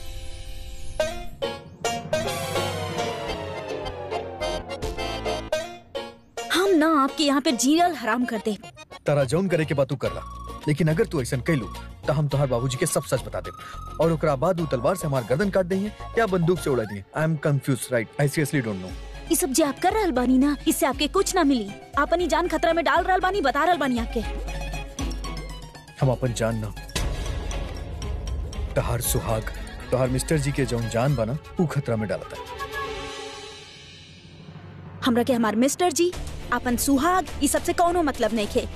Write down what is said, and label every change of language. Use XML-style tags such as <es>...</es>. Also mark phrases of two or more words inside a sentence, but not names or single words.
<bho>हम ना आपके यहाँ पे जीरल हराम कर दे। तारा जौन करे के बात तू कर ला, लेकिन अगर तू ऐसा कैलू तो हम तोहर बाबूजी के सब सच बता दे और ओकरा बाद उ तलवार से हमार गर्दन काट देंगे या बंदूक से उड़ा देंगे।</bho> <en>I am confuse, Right? I seriously don't know.</en> <bho>ये सब जो आप कर रहल बानी ना, इससे आपके कुछ ना मिली। आप अपनी जान खतरा में डाल रहल बानी, बता रहल बानी आपके। हम अपन जान ना, तोहर सुहाग, तोहर मिस्टर जी के जौन जान बना उ खतरा में डालता है। हमरा के हमार मिस्टर जी, अपन सुहाग, ये सबसे कौनो मतलब नहीं खे।</bho>